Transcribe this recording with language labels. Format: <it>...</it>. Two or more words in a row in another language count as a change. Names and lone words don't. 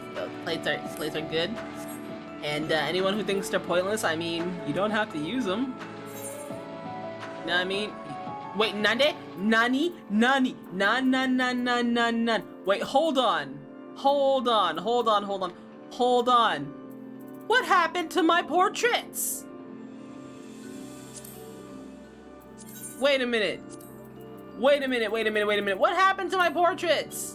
<en>The plates are good. And anyone who thinks they're pointless, I mean, you don't have to use them. You know what I mean? Wait,</en> <ja>nande? Nani? Nani? Nan nan nan nan nan nan.</ja> <en>Wait, hold on. Hold on. What happened to my portraits? Wait a minute. What happened to my portraits?</en>